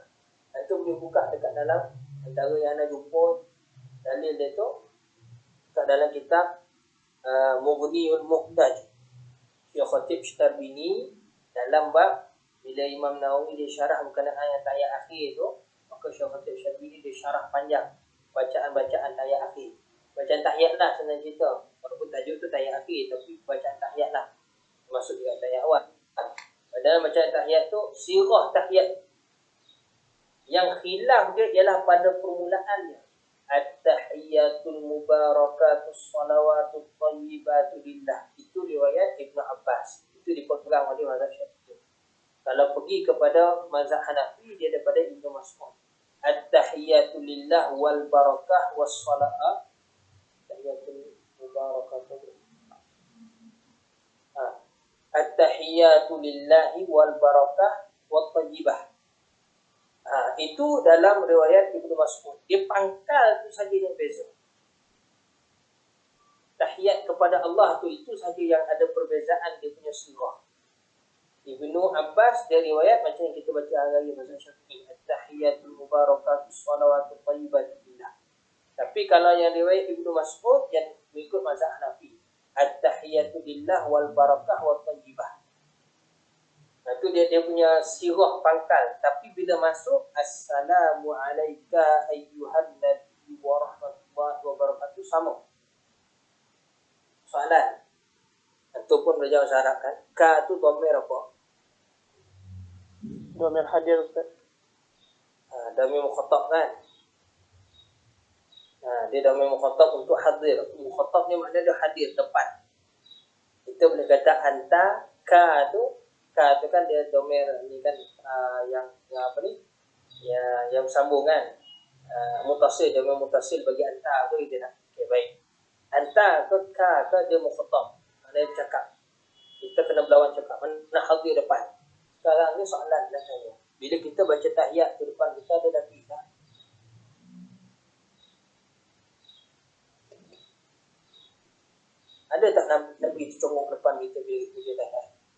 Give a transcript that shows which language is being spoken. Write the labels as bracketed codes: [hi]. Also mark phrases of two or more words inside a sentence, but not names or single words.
[ms] Itu boleh buka dekat dalam antara yang anda jumpa dalil dia tu kat dalam kitab Mughniul Muhtaj Syekh Khatib Sytarbini dalam bab bila Imam Nawawi dia syarah berkenaan yang tahiyat akhir tu, maka Syekh Khatib Sytarbini dia syarah panjang bacaan-bacaan tahiyat akhir. Bacaan tahiyat lah senang cerita. Walaupun tajuk tu tahiyat akhir, tapi bacaan tahiyat lah. Masuk juga tahiyat awal. Dalam bacaan tahiyat tu, sirah tahiyat. Yang khilaf dia ialah pada permulaannya. [ar] التحيات المباركات الصلوات الطيبات لله. [ms] Itu riwayat Ibnu Abbas. Itu dipegang oleh mazhab Syafi'i. Kalau pergi kepada mazhab Hanafi, dia daripada Ibnu Mas'ud. [ar] التحيات لله والبركة والصلوات. التحيات المباركات. التحيات لله والبركة والطيبة. [ms] Itu dalam riwayat Ibnu Mas'ud. Dia pangkal tu saja yang beza. Tahiyat kepada Allah tu itu saja yang ada perbezaan dia punya sirah. Ibnu Abbas dia riwayat macam yang kita baca hari-hari mazhab Syafi'i. [ar] التحيات المباركات الصلوات الطيبات لله. [ms] Tapi kalau yang riwayat Ibnu Mas'ud yang mengikut mazhab Hanafi, [ar] التحيات لله والبركة والطيبة. [ms] Itu dia punya sirah pangkal. Tapi bila masuk [ar] السلام عليك أيها النبي ورحمة الله وبركاته, [ms] sama. Soalan. Ataupun belajar bahasa Arab kan, ka tu dhamir apa? Dhamir hadir, Ustaz. Dhamir mukhatab kan. Dia dhamir mukhatab untuk hadir. Mukhatab ni maknanya dia hadir, tepat. Kita boleh kata anta, ka tu kan dia domer ni kan yang apa ni? Yang sambung kan. Mutasil, domer mutasil bagi anta tu kita nak. Okey, baik. Anta ke ka ke dia mukhatab. Dia cakap. Kita kena berlawan cakap. Mana hadir depan. Sekarang ni soalan nak tanya. Bila kita baca tahiyat di depan kita ada Nabi tak? Ada tak Nabi congok depan kita bila kita baca tahiyat?